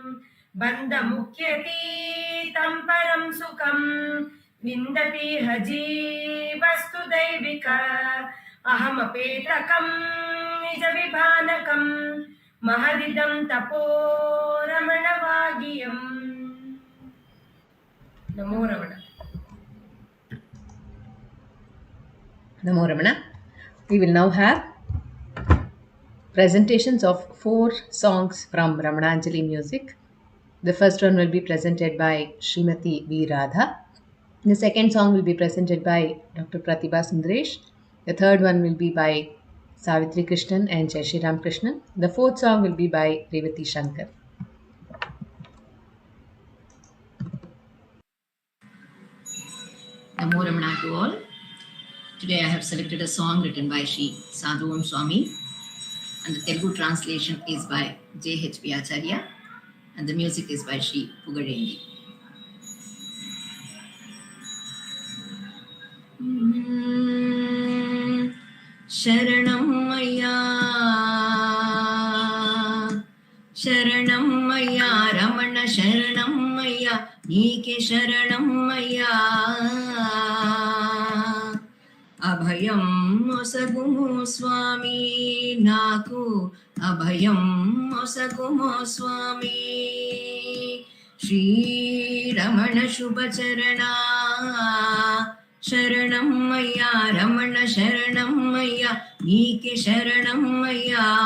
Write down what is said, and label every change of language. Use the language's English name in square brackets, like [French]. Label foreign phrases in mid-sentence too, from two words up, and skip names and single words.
[Sanskrit] बन्धमुख्यतीतं परं सुखम् विन्दति जीवस्तु दैविक अहमपेतकम् निजविभानकम् महदिदं तपो रमणवागियम् नमो रमण. नमो रमण. [English] We will now have presentations of 4 songs from Ramananjali music. The first one will be presented by Srimati V. Radha. The second song will be presented by Dr. Pratibha Sundaresh. The third one will be by Savitri Krishnan and Jaisriram Krishnan. The fourth song will be by Revathi Sankar. [Sanskrit] नमो रमण [English] to all. Today I have selected a song written by Sri Sadhuvam Swami, and the Telugu translation is by J.H.P. Acharya, and the music is by Sri Pugarendi. [Telugu] శరణం మయ్యా శరణం మయ్యా రమణ శరణం మయ్యా నీకే శరణం మయ్యా. అభయం మొసగుము స్వామి నాకు అభయం మొసగుము స్వామి శ్రీరమణ శుభచరణ శరణం మయ్యా రమణ శరణం మయ్యా నీకే శరణం మయ్యా